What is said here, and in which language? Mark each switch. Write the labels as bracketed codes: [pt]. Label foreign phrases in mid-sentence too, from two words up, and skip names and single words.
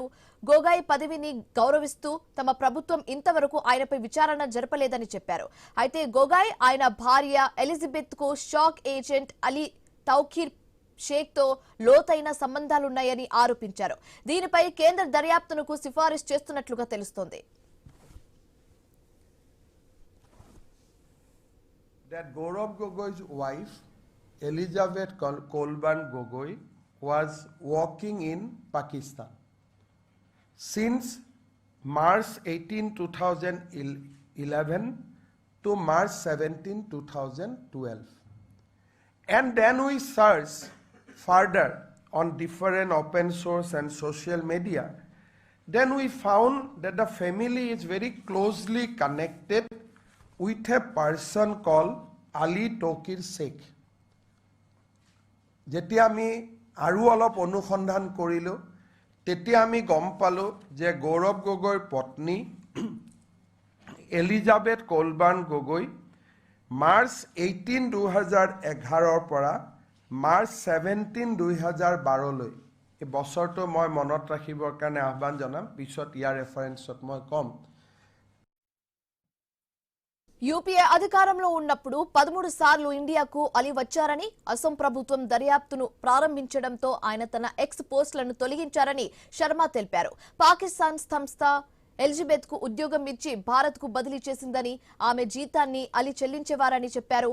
[te] గొగోయ్ పదవిని గౌరవిస్తూ తమ ప్రభుత్వం ఇంతవరకు ఆయనపై విచారణ జరపలేదని చెప్పారు. అయితే గొగోయ్ ఆయన భార్య ఎలిజబెత్ కు [en] shock agent [te] అలీ తౌఖీర్ షేక్ తో లోతైన సంబంధాలున్నాయని ఆరోపించారు. దీనిపై కేంద్ర దర్యాప్తునకు సిఫారసు చేస్తున్నట్లుగా తెలుస్తోంది. [en] That Gaurav Gogoi's wife, Elizabeth Kolban Gogoi, was working in Pakistan. Since March 18, 2011 to March 17, 2012. And then we searched further on different open source and social media. Then we found that the family is very closely connected with a person called Ali Tokir Sheikh. [as] যেতিয়া আমি আৰু অলপ অনুসন্ধান কৰিলো তেতিয়া আমি গম পালো যে গৌৰৱ গগৈৰ পত্নী এলিজাবেথ কলবান গগৈ মাৰ্চ 18, 2011 পৰা মাৰ্চ 17, 2012 লৈ এই বছৰটো মই মনত ৰাখিবৰ কাৰণে আহ্বান জনাম। পিছত ইয়াৰ ৰেফাৰেন্সত মই কম। [te] యూపీఏ అధికారంలో ఉన్నప్పుడు 13 సార్లు ఇండియాకు అలీ వచ్చారని, అసోం ప్రభుత్వం దర్యాప్తును ప్రారంభించడంతో ఆయన తన ఎక్స్ పోస్టులను తొలగించారని శర్మ తెలిపారు. పాకిస్తాన్ సంస్థ ఎలిజబెత్ కు ఉద్యోగం ఇచ్చి భారత్ కు బదిలీ చేసిందని, ఆమె జీతాన్ని అలీ చెల్లించేవారని చెప్పారు.